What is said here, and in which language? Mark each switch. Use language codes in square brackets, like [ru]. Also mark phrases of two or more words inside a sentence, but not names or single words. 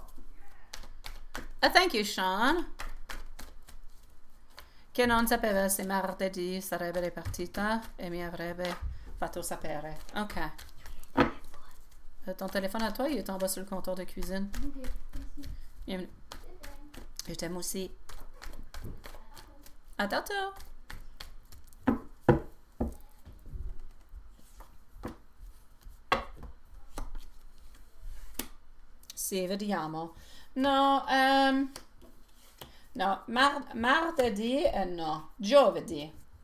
[en] Thank you, Sean. [it] Che non sapeva se martedì sarebbe partita e mi avrebbe fatto sapere. Ok. [fr] Ton téléphone à toi, il est en bas sur le comptoir de cuisine. Ok, merci. Bienvenue. Je t'aime aussi. À tantôt. [it] Sì, vediamo. No, no, martedì no, giovedì.